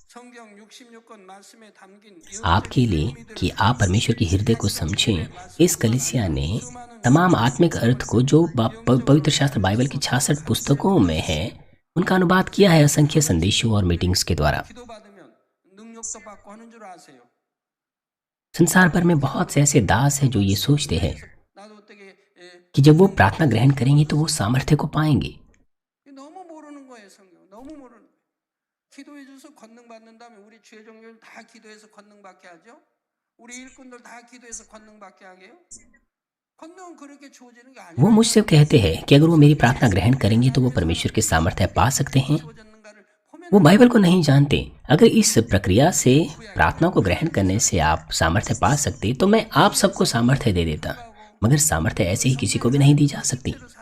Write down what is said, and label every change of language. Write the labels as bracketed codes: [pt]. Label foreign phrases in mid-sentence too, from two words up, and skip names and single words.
[hi] आपके लिए कि आप परमेश्वर के हृदय को समझें, इस कलीसिया ने तमाम आत्मिक अर्थ को जो पवित्र शास्त्र बाइबल की 66 पुस्तकों में है, उनका अनुवाद किया है असंख्य संदेशों और मीटिंग्स के द्वारा। संसार भर में बहुत से ऐसे दास हैं जो ये सोचते हैं कि जब वो प्रार्थना ग्रहण करेंगे तो वो सामर्थ्य को पाएंगे। [ko] 기도해줘서 권능받는다면 우리 주의 종교를 다 기도해서 권능받게 하죠. 우리 일꾼들 다 기도해서 권능받게 하게요. 권능은 그렇게 주어지는 게 वो 아니에요. [hi] मुझसे कहते हैं कि अगर वो मेरी प्रार्थना ग्रहण करेंगे तो वो परमेश्वर के सामर्थ्य पा सकते हैं। वो बाइबल को नहीं जानते। अगर इस प्रक्रिया से प्रार्थना को ग्रहण करने से आप सामर्थ्य पा सकते तो मैं आप सबको सामर्थ्य दे देता, मगर सामर्थ्य ऐसे ही किसी को भी नहीं दी जा सकती।